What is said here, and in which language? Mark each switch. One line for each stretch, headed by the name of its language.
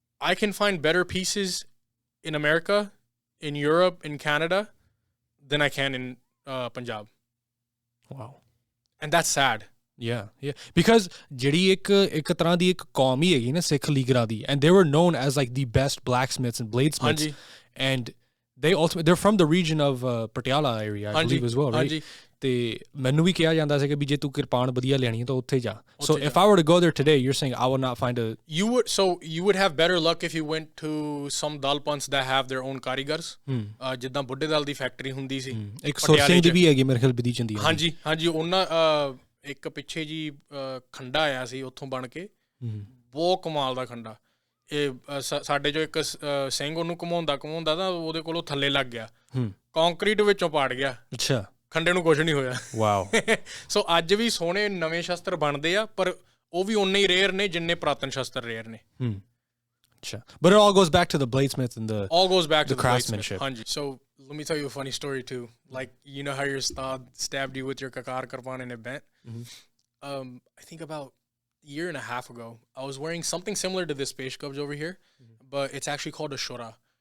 English: I can find better pieces in America, in Europe, in Canada than I can in Punjab. Wow. And that's sad. Yeah. Because
Punjabi: ਜਿਹੜੀ ਇੱਕ ਤਰ੍ਹਾਂ ਦੀ ਇੱਕ ਕੌਮ ਹੀ ਹੈਗੀ ਨਾ ਸਿੱਖ ਲੀਗਰਾਂ ਦੀ,
English: and they were known as like the best blacksmiths and bladesmiths. And they're from the region of Patiala area, I believe as well, right?
Punjabi: ਤੇ ਮੈਨੂੰ ਵੀ ਕਿਹਾ ਜਾਂਦਾ ਸੀ ਕਿ ਵੀ ਜੇ ਤੂੰ ਕਿਰਪਾਨ ਵਧੀਆ ਲੈਣੀ ਹੈ ਤਾਂ ਉੱਥੇ ਜਾ.
English: So if I were to go there today, you're saying I would not find a... You would have better luck if you went to some dalpans that have their own karigars.
Punjabi: ਜਿੱਦਾਂ ਬੁੱਢੇ ਦਲ ਦੀ factory ਹੁੰਦੀ ਸੀ. ਇੱਕ ਸੁਰਸਿੰਘ ਦੀ ਵੀ ਹੈਗੀ ਮੇਰੇ ਖਿਆਲ ਵਿਧੀ ਚੰਦੀ. ਹਾਂਜੀ ਉਹਨਾਂ ਇੱਕ ਪਿੱਛੇ ਜੀ ਖੰਡਾ ਆਇਆ ਸੀ ਉੱਥੋਂ ਬਣ ਕੇ, ਬਹੁਤ ਕਮਾਲ ਦਾ ਖੰਡਾ. ਇਹ ਸਾਡੇ ਜੋ ਇੱਕ ਸਿੰਘ ਉਹਨੂੰ ਘੁਮਾਉਂਦਾ ਤਾਂ ਉਹਦੇ ਕੋਲੋਂ ਥੱਲੇ ਲੱਗ ਗਿਆ, ਕੰਕਰੀਟ ਵਿੱਚੋਂ ਪਾੜ ਗਿਆ. ਅੱਛਾ. ਖੰਡੇ ਨੂੰ ਕੁਝ ਨਹੀਂ ਹੋਇਆ. ਵਾਓ. ਸੋ ਅੱਜ ਵੀ ਸੋਹਣੇ ਨਵੇਂ ਸ਼ਸਤਰ ਬਣਦੇ ਆ, ਪਰ ਉਹ ਵੀ ਉਨੇ ਹੀ ਰੇਅਰ ਨੇ ਜਿੰਨੇ ਪੁਰਾਤਨ ਸ਼ਸਤਰ ਰੇਅਰ ਨੇ. ਅੱਛਾ.
English: But it all goes back to the bladesmith and the craftsmanship.
Punjabi: ਹਾਂਜੀ.
English: So let me tell you a funny story too. Like, you know how your ustad stabbed you with your kakar karpan and it bent? I think about a year and a half ago, I was wearing something similar to this pesh kabz over here, but it's actually called a shura.